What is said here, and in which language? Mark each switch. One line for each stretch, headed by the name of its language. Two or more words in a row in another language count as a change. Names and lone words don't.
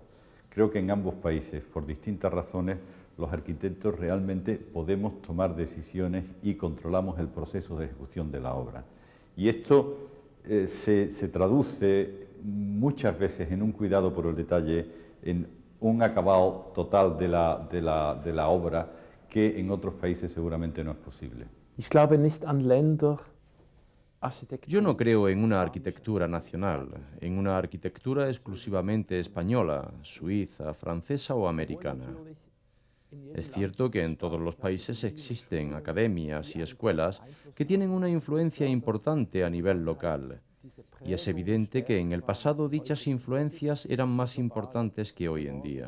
Spanish: Creo que en ambos países, por distintas razones, los arquitectos realmente podemos tomar decisiones y controlamos el proceso de ejecución de la obra. Y esto se traduce muchas veces en un cuidado por el detalle, en un acabado total de la obra que en otros países seguramente no es posible.
German: Ich glaube nicht an Länder.
Spanish: Yo no creo en una arquitectura nacional, en una arquitectura exclusivamente española, suiza, francesa o americana. Es cierto que en todos los países existen academias y escuelas que tienen una influencia importante a nivel local, y es evidente que en el pasado dichas influencias eran más importantes que hoy en día.